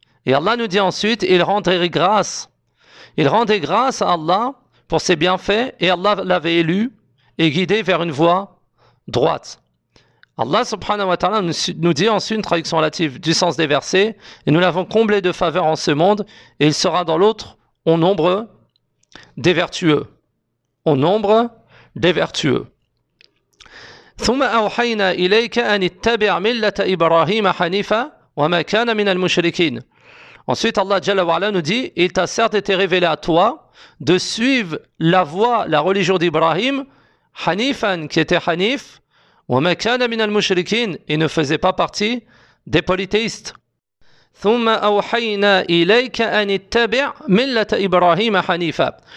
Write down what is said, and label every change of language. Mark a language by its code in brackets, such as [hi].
[fr] Et Allah nous dit ensuite: il rendait grâce à Allah pour ses bienfaits, et Allah l'avait élu et guider vers une voie droite. Allah subhanahu wa ta'ala nous dit ensuite une traduction relative du sens des versets, et nous l'avons comblé de faveur en ce monde, et il sera dans l'autre au nombre des vertueux. Au nombre des vertueux. [ar] ثم أوحينا إليك أن اتبع ملة إبراهيم حنيفا وما كان من المشركين. [fr] Ensuite, Allah Jalla wa Ala nous dit, il t'a certes été révélé à toi de suivre la voie, la religion d'Ibrahim, Hanifan, qui était Hanif, [ar] وَمَا كَانَ مِنَ الْمُشْرِكِينَ, [fr] il ne faisait pas partie des polythéistes. [ar] ثُمَّ أَوْحَيْنَا إِلَيْكَ أَنِ اتَّبِعْ مِلَّةَ إِبْرَاهِيمَ حَنِيفًا.